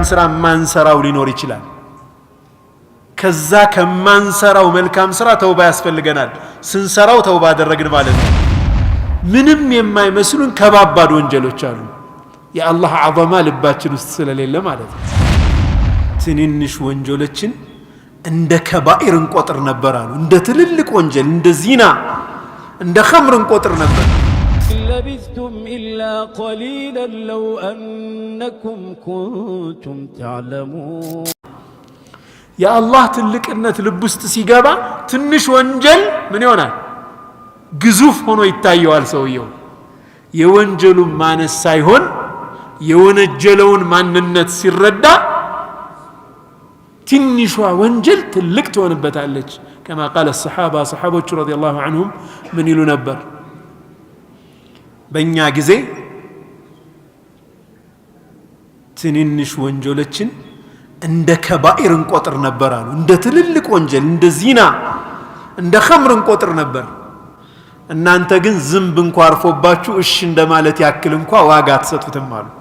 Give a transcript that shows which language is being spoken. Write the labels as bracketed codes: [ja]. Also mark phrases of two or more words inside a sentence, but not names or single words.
[am] ስራ ማንሰራው ሊኖር ይችላል ከዛ ከማንሰራው መልካም ስራ ተውባ ያስፈልገናል ስንሰራው ተውባ አደረግን ማለት ነው ምንም የማይመስሉን ከባባድ ወንጀሎች አሉ የአላህ አዘማ ልባችን ውስጥ ስለሌለ ማለት ነው ትንንሽ ወንጀሎችን እንደ ከባኢር እንቆጥር ነበር አሉ እንደ ትልልቅ ወንጀል እንደ ዚና እንደ ኸምር እንቆጥር ነበር [ar] لبثتم إلا قليلا لو أنكم كنتم تعلمون يا الله [am] ትልቅነት ልብ ውስጥ ሲገባ ትንሽ ወንጀል ምን ይሆናል ግዙፍ ሆኖ ይታየዋል ሰውየው የወንጀሉ ማነስ ሳይሆን የወንጀለውን ማንነት ሲረዳ ትንሿ ወንጀል ትልቅ ትሆንበታለች [ar] كما قال الصحابة صحابة رضي الله عنهم من [am] ይሉ ነበር በእኛ ጊዜ ትንንሽ ወንጀሎችን እንደ ከባኢር እንቆጥር ነበር አሉ እንደ ትልልቅ ወንጀል እንደ ዚና እንደ ኸምር እንቆጥር ነበር እናንተ ግን ዝምብ እንኳን አርፎባችሁ እሺ እንደማለት ያክል እንኳን ዋጋ ተሰጡትም አሉ